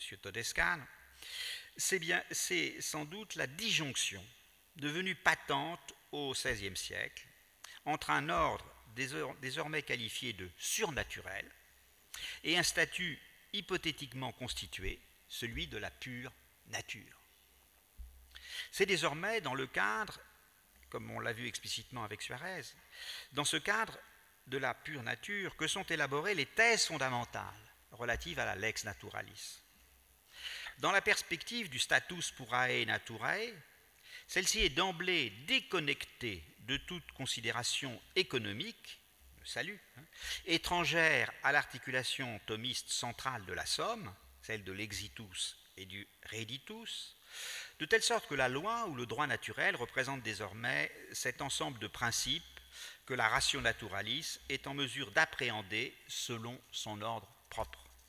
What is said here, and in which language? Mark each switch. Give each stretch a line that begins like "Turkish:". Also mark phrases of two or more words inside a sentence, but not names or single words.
French: Todescan, c'est sans doute la disjonction, devenue patente au XVIe siècle, entre un ordre désormais qualifié de surnaturel et un statut hypothétiquement constitué, celui de la pure nature. C'est désormais dans le cadre, comme on l'a vu explicitement avec Suarez, dans ce cadre de la pure nature que sont élaborées les thèses fondamentales relatives à la
Latin: lex naturalis.
French: Dans la perspective du
Latin: status purae naturae,
French: celle-ci est d'emblée déconnectée de toute considération économique, le salut, étrangère à l'articulation thomiste centrale de la somme, celle de l'exitus et du reditus, de telle sorte que la loi ou le droit naturel représente désormais cet ensemble de principes que la
Latin: ratio naturalis
French: est en mesure d'appréhender selon son ordre propre.